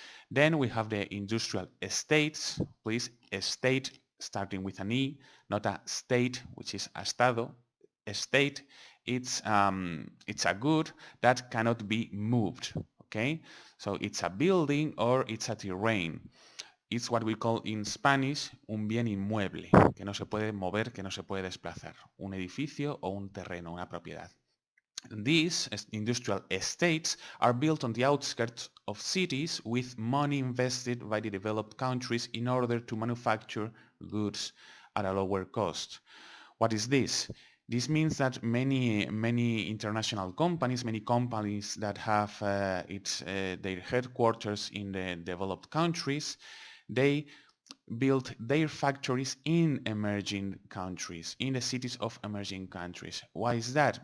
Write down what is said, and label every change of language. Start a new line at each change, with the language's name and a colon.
English: Then we have the industrial estates. Please, estate starting with an E, not a state, which is estado. Estate, it's a good that cannot be moved. Okay, so it's a building or it's a terrain. It's what we call in Spanish
Spanish: un bien inmueble, que no se puede mover, que no se puede desplazar. Un edificio o un terreno, una propiedad.
English: These industrial estates are built on the outskirts of cities with money invested by the developed countries in order to manufacture goods at a lower cost. What is this? This means that many international companies, many companies that have their headquarters in the developed countries, they built their factories in emerging countries, in the cities of emerging countries. Why is that?